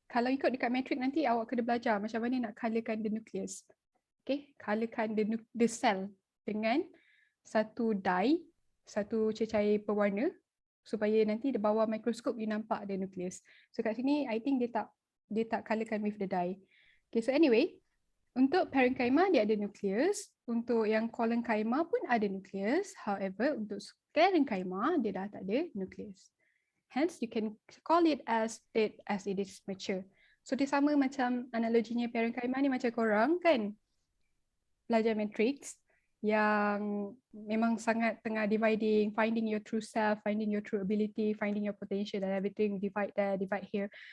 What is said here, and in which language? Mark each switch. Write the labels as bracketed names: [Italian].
[Malay] Kalau ikut dekat matrik nanti awak kena belajar macam mana nak colourkan the nucleus. Okay, colourkan the cell dengan satu dye, satu cecair pewarna supaya nanti di bawah mikroskop you nampak [English] the nucleus. [Malay] So kat sini [English] I think [Malay] dia tak colourkan [English] with the dye. [Malay] Okay, so anyway, untuk parenchyma dia ada nucleus, untuk yang collenchyma pun ada nucleus. [English] However, [Malay] untuk sclerenchyma dia dah tak ada nucleus. [English] Hence, you can call it as it is mature. [Malay] So dia sama macam analoginya parenchyma ni macam korang kan belajar matrix yang memang sangat tengah dividing, [English] finding your true self, finding your true ability, finding your potential and everything, divide there, divide here.